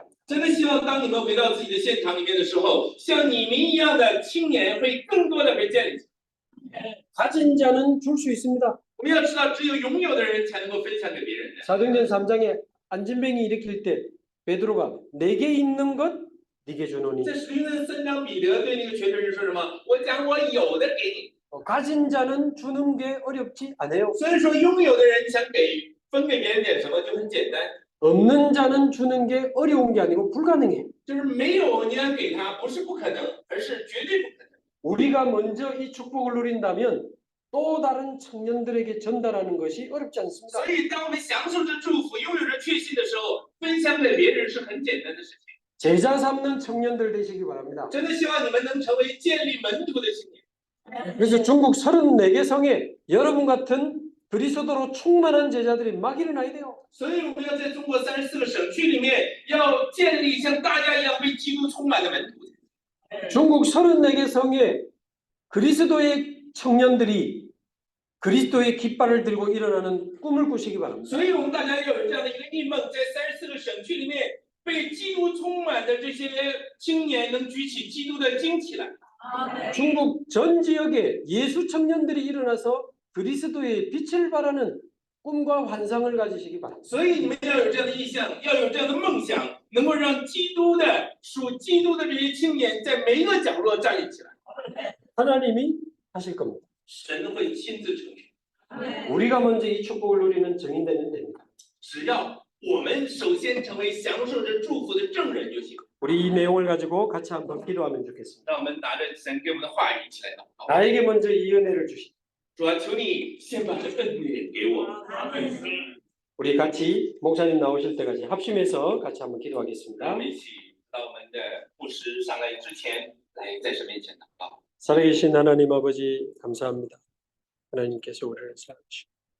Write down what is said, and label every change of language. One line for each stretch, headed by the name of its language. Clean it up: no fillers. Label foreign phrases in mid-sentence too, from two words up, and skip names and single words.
Chinese: 真的希望当你们回到自己的现场里面的时候，像你们一样的青年会更多的被建立起来。
Korean: 가진 자는 줄 수 있습니다.
Chinese: 我们要知道，只有拥有的人才能够分享给别人的。
Korean: 사도행전 3장에 안진뱅이 일으킬 때 베드로가 내게 있는 것 네게 주노니
Chinese: 在使徒行传3章，彼得对那个瘸腿人说什么？我将我有的给你。
Korean: 가진 자는 주는 게 어렵지 않아요.
Chinese: 所以说，拥有的人想给分给别人点什么就很简单，
Korean: 없는 자는 주는 게 어려운 게 아니고 불가능해.
Chinese: 就是没有你要给他，不是不可能，而是绝对不可能。
Korean: 우리가 먼저 이 축복을 누린다면 또 다른 청년들에게 전달하는 것이 어렵지 않습니다.
Chinese: 所以，当我们享受着祝福、拥有着确信的时候，分享给别人是很简单的事情。
Korean: 제자 삼는 청년들 되시기 바랍니다.
Chinese: 真的希望你们能成为建立门徒的青年。
Korean: 그래서 중국 34개 성에 여러분 같은 그리스도로 충만한 제자들이 막 일어나야 돼요.
Chinese: 所以，我们要在中国34个省区里面，要建立像大家一样被基督充满的门徒。
Korean: 중국 34개 성에 그리스도의 청년들이 그리스도의 깃발을 들고 일어나는 꿈을 꾸시기 바랍니다.
Chinese: 所以，我们大家要有这样的一个异梦，在34个省区里面，被基督充满的这些青年能举起基督的旌旗来。
Korean: 중국 전 지역에 예수 청년들이 일어나서 그리스도의 빛을 발하는 꿈과 환상을 가지시기 바랍니다.
Chinese: 所以，你们要有这样的意向，要有这样的梦想，能够让基督的属基督的这些青年在每一个角落站立起来。
Korean: 하나님이 하실 겁니다.
Chinese: 神会亲自成全。
Korean: 우리가 먼저 이 축복을 누리는 증인되면 됩니다.
Chinese: 只要我们首先成为享受着祝福的证人就行。
Korean: 우리 이 내용을 가지고 같이 한번 기도하면 좋겠습니다.
Chinese: 让我们拿着神给我们的话语一起来祷告。
Korean: 나에게 먼저 이 은혜를 주시고
Chinese: 主啊，求你先把这恩典给我。
Korean: 우리 같이 목사님 나오실 때까지 합심해서 같이 한번
Chinese: 让我
Korean: 기도하겠습니다.
Chinese: 们一起到我们的牧师上来之前，来在神面前祷告。
Korean: 살아계신 하나님 아버지 감사합니다. 하나님께서 우리를 사랑하시고